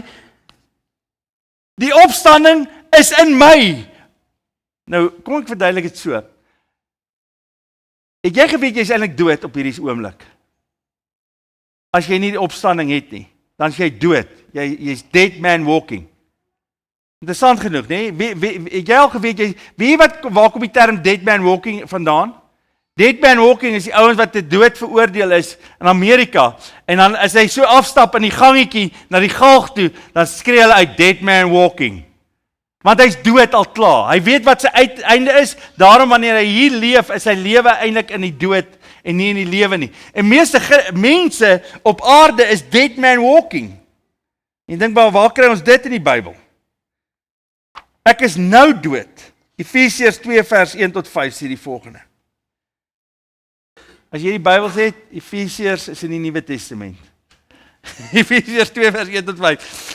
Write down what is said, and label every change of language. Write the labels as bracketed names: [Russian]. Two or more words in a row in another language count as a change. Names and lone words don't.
[Afrikaans] Die opstanding is in my. Nou, kom ek verduidelik dit so. Het jy geweet jy is eintlik dood op hierdie oomblik? As jy nie die opstanding het nie. dan is jy dood. Jy's [English] dead man walking. [Afrikaans] Interessant genoeg, nee? Het jy al geweet, waar kom die term [English] dead man walking [Afrikaans] vandaan? [English] Dead man walking [Afrikaans] is die ouens wat te dood veroordeel is in Amerika. En dan as hy so afstap in die gangetjie na die galg toe, dan skree hulle uit [English] dead man walking. [Afrikaans] Want hy's dood al klaar. Hy weet wat sy uiteinde is. Daarom wanneer hy hier leef, is sy lewe eintlik in die dood en nie in die lewe nie. En meeste mense op aarde is [English] dead man walking. [Afrikaans] En dink maar, waar kry ons dit in die Bybel? Ek is nou dood. Efesiërs 2 vers 1 tot 5 sê die volgende. As jy die Bybel sê, Efesiërs is in die Nuwe Testament. Efesiërs 2 vers 1 tot 5.